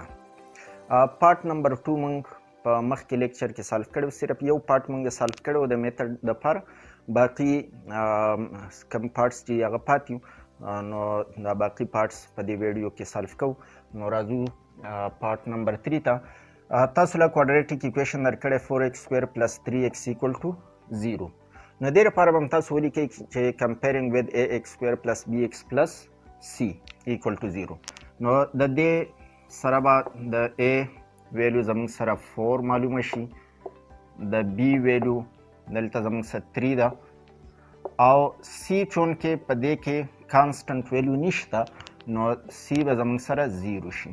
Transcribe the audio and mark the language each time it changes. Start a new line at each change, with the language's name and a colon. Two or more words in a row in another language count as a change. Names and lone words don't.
Pashto: پارت نمبر 2 موږ په مخکې لیکچر کې سالف کړو، صرف یو پارت موږ سالف کړو د میتھډ دپاره، باقي کم پارټس چې هغه پاتې نو دا باقي پارټس په دې ویډیو کې سالف کوو. نو راځو پارت نمبر 3 ته. تاسو له
English: quadratic equation
Pashto: درکړی
English: 4x square plus 3x equal to 0.
Pashto: نو دې لپاره به هم تاسو ولیکئ چې
English: comparing with ax square plus bx plus c equal to 0.
Pashto: نو د دې سره به د a ویلیو زموږ سره 4 معلومه شي، د b ویلیو دلته زموږ سره 3 ده، او c چون کې په دې کې
English: constant value
Pashto: نشته نو c به زموږ سره 0 شي.